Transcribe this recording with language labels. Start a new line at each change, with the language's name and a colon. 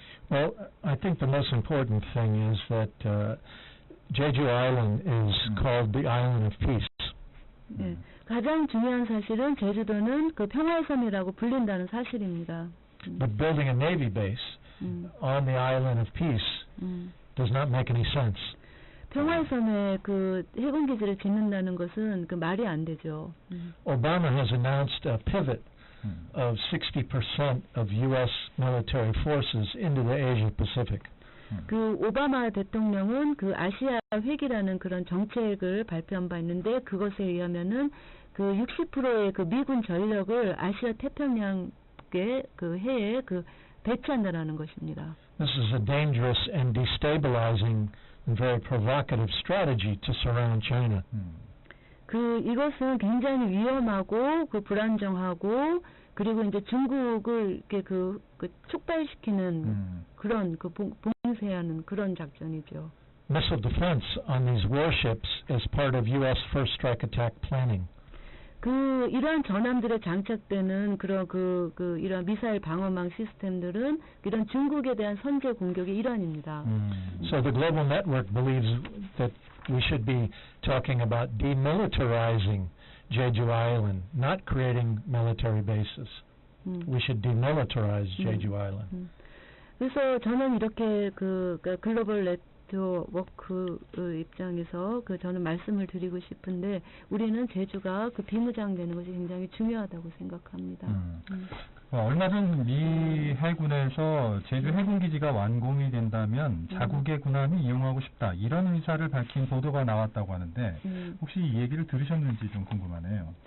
English: Well, I think the most important thing is that Jeju Island is called the Island of Peace.
Korean: 네, 가장 중요한 사실은 제주도는 평화의 섬이라고 불린다는 사실입니다.
English: But building a Navy base on the Island of Peace does not make any sense.
Korean: 평화의 섬에 해군 기지를 짓는다는 것은 말이 안 되죠.
English: Obama has announced a pivot of 60% of U.S. military forces into the Asia Pacific.
Korean: 오바마 대통령은 아시아 회기라는 그런 정책을 발표한 바 있는데 그것에 의하면은 60%의 미군 전력을 아시아 태평양의 해에 배치한다라는 것입니다.
English: This is a dangerous and destabilizing and very provocative strategy to surround China.
Korean: 이것은 굉장히 위험하고 불안정하고 그리고 이제 중국을 이렇게 촉발시키는 그런 봉쇄하는 그런 작전이죠.
English: Missile defense on these warships is part of U.S. first strike attack planning.
Korean: 이러한 전함들에 장착되는 그런 이런 미사일 방어망 시스템들은 이런 중국에 대한 선제 공격의 일환입니다.
English: So the global network believes that we should be talking about demilitarizing Jeju Island, not creating military bases. We should demilitarize Jeju Island.
Korean: 그래서 저는 이렇게 글로벌 게스트 워크 입장에서 저는 말씀을 드리고 싶은데 우리는 제주가 비무장되는 것이 굉장히 중요하다고 생각합니다. 얼마 전 미 해군에서 제주 해군기지가 완공이 된다면 자국의 군함이 이용하고 싶다 이런 의사를 밝힌 보도가 나왔다고 하는데 혹시 이 얘기를 들으셨는지 좀 궁금하네요.